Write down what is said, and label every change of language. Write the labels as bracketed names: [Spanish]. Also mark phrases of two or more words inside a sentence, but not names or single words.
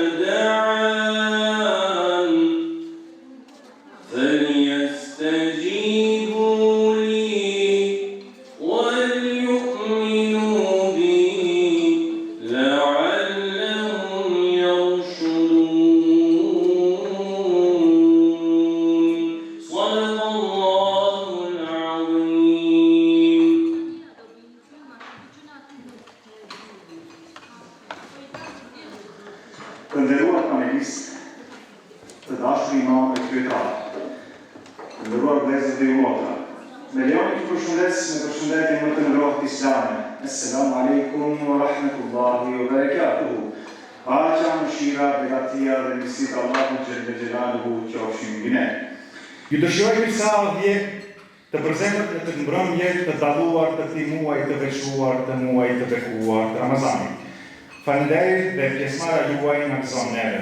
[Arabic] دعان فليستجيبوا لي وليؤمنوا بي لعلهم يرشدون صدق الله العظيم. [Albanian] Të nderuar panelistë, të dashur imam e kryetar, të nderuar vëllezër dhe motra, me lejoni të përshëndes me përshëndetjen më të ngrohtë islame. [Arabic] السلام عليكم ورحمة الله وبركاته. [Albanian] Paqja, mëshira, begatia dhe mirësitë e Allahut [Arabic] جل جلاله [Albanian] qofshin mbi ne. Ju dëshirojmë sa vje të përzemët në të mbrëmje të dalluar të këtij muaji të veçuar, të muajit të bekuar të Ramazanit. Faleminderit dhe pjesëmarrja juaj në këto neve.